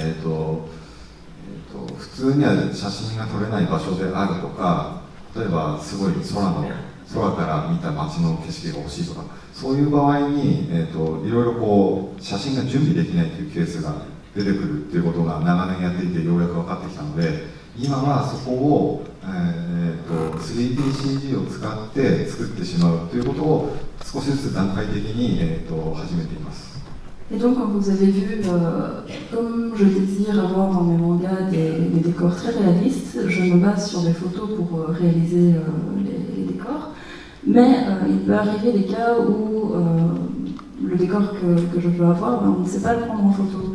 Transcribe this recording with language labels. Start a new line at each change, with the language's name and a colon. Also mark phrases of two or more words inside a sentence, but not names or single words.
Japanese: 普通には写真が撮れない場所であるとか、例えばすごい空から見た街の景色が欲しいとか、そういう場合に、いろいろこう写真が準備できないというケースが出てくるっていうことが長年やっていてようやく分かってきたので、今はそこを、3DCG を使って作ってしまうということを少しずつ段階的に、始めています。
French: Et donc, comme vous avez vu, comme je désire avoir dans mes mangas des décors très réalistes, je me base sur des photos pour réaliser les décors. Mais il peut arriver des cas où le décor que je veux avoir, on ne sait pas le prendre en photo.